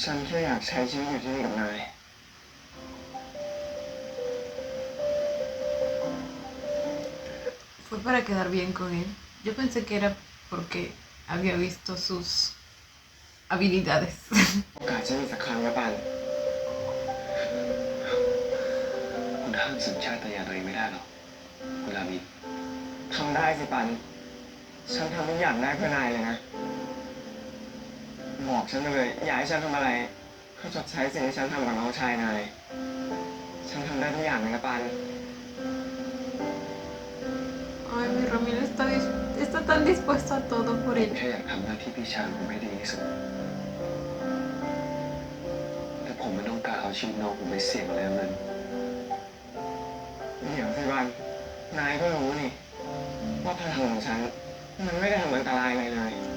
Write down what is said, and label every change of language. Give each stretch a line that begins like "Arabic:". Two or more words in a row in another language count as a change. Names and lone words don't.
Thai: ฉันแค่อยากใช้ชีวิตอยู่ที่นี่กับนาย
Spanish: Fue para quedar bien con él. Yo pensé que era porque había visto sus habilidades.
Thai: โอกาสจะมีสักครั้งนะปัน คุณห้ามสัญชาตญาณตัวเองไม่ได้หรอกคุณรามิน ทำได้สิปัน ฉันทำทุกอย่างได้เพื่อนายเลยนะ บอกฉันเลยอยากให้ฉันทำอะไรก็ชดใช้สิ่งที่ฉันทำกับน้องชายนาย ฉันทำได้ทุกอย่างเลยนะปัน
Spanish: Ay, mi Ramiro está tan dispuesto a todo por él.
Thai: แค่อยากทำหน้าที่พี่ชายของผมให้ดีที่สุดแต่ผมไม่ต้องการเอาชีวิตน้องผมไปเสี่ยงอะไรทั้งนั้น เดี๋ยวสิปัน นายก็รู้นี่ ว่าพลังของฉัน มันไม่ได้ทำอันตรายอะไรเลย